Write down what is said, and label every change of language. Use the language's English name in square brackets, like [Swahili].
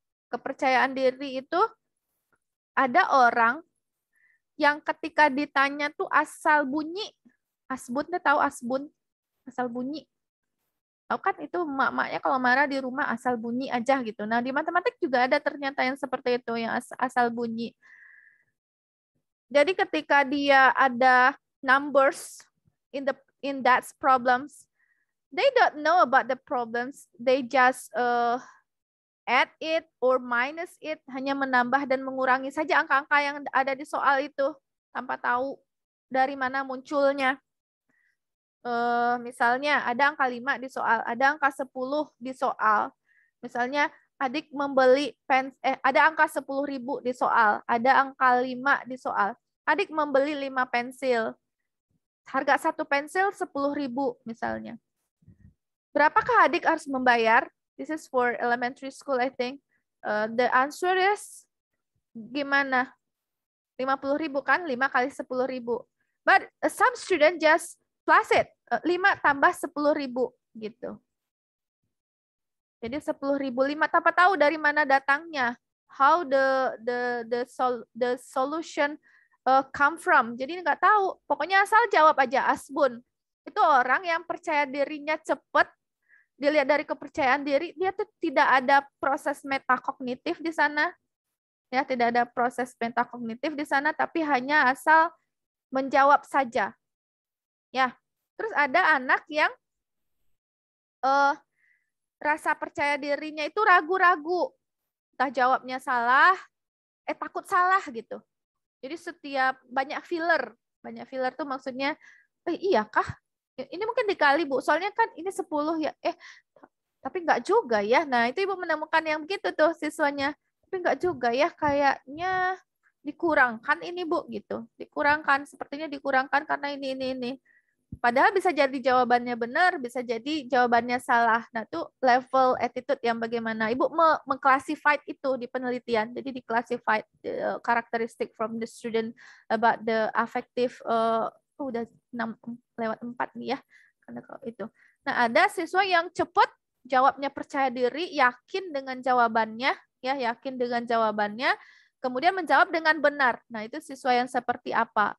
[Indonesian] Kepercayaan diri itu ada orang yang ketika ditanya tuh asal bunyi, asbun, tahu asbun? Asal bunyi. Tahu kan itu emak-emaknya kalau marah di rumah asal bunyi aja gitu. Nah, di matematik juga ada ternyata yang seperti itu, yang asal bunyi. Jadi ketika dia ada [English] numbers in that problems, they don't know about the problems. They just add it or minus it, [Indonesian] hanya menambah dan mengurangi saja angka-angka yang ada di soal itu tanpa tahu dari mana munculnya. Misalnya ada angka 5 di soal, ada angka 10 di soal. Misalnya adik membeli ada angka 10.000 di soal, ada angka 5 di soal. Adik membeli 5 pensil. Harga satu pensil 10.000 misalnya. Berapakah adik harus membayar? [English] This is for elementary school, I think. The answer is [Indonesian] gimana? [English] 50.000 [Indonesian] kan? [English] 5 [Indonesian] kali [English] 10.000. But some student just plus it. [Indonesian] 5 tambah 10.000 gitu. Jadi 10.000, 5 tanpa tahu dari mana datangnya. [English] How the solution come from. [Indonesian] Jadi nggak tahu. Pokoknya asal jawab aja asbun. Itu orang yang percaya dirinya cepat. Dilihat dari kepercayaan diri, dia tuh tidak ada proses metakognitif di sana. Ya, tidak ada proses metakognitif di sana, tapi hanya asal menjawab saja. Ya. Terus ada anak yang rasa percaya dirinya itu ragu-ragu. Entah jawabnya salah, takut salah gitu. Jadi setiap banyak filler tuh maksudnya, iyakah? Ini mungkin dikali, Bu. Soalnya kan ini 10 ya. Tapi enggak juga ya. Nah, itu Ibu menemukan yang begitu tuh siswanya. Tapi enggak juga ya, kayaknya dikurangkan ini, Bu, gitu. Dikurangkan, sepertinya dikurangkan karena ini. Padahal bisa jadi jawabannya benar, bisa jadi jawabannya salah. Nah, itu [English] level attitude [Indonesian] yang bagaimana. Ibu mengklasified itu di penelitian. Jadi [English] di-classified characteristic from the student about the affective, [Indonesian] udah 6/4 nih ya. Karena kalau itu. Nah, ada siswa yang cepat, jawabnya percaya diri, yakin dengan jawabannya, ya, yakin dengan jawabannya, kemudian menjawab dengan benar. Nah, itu siswa yang seperti apa?